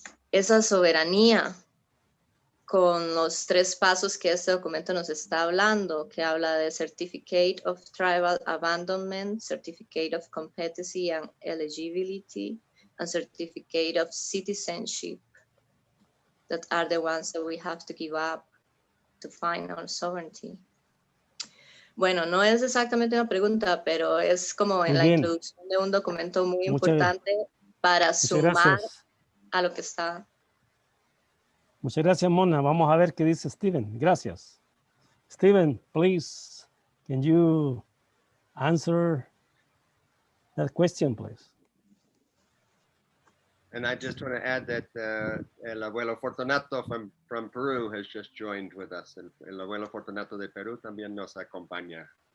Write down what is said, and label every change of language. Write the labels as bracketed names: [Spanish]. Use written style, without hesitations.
[Spanish] esa soberanía, con los 3 pasos que este documento nos está hablando, que habla de [English] Certificate of Tribal Abandonment, Certificate of Competency and Eligibility, and Certificate of Citizenship, that are the ones that we have to give up to find our sovereignty. [Spanish] Bueno, no es exactamente una pregunta, pero es como en la introducción de un documento muy importante para sumar a lo que está. Muchas gracias, Mona. Vamos a ver qué dice Steven. Gracias. [English] Steven, please, can you answer that question, please? And I just want to add that [Spanish] el abuelo [English] Fortunato from Peru has just joined with us. [Spanish] El abuelo Fortunato de Perú también nos acompaña.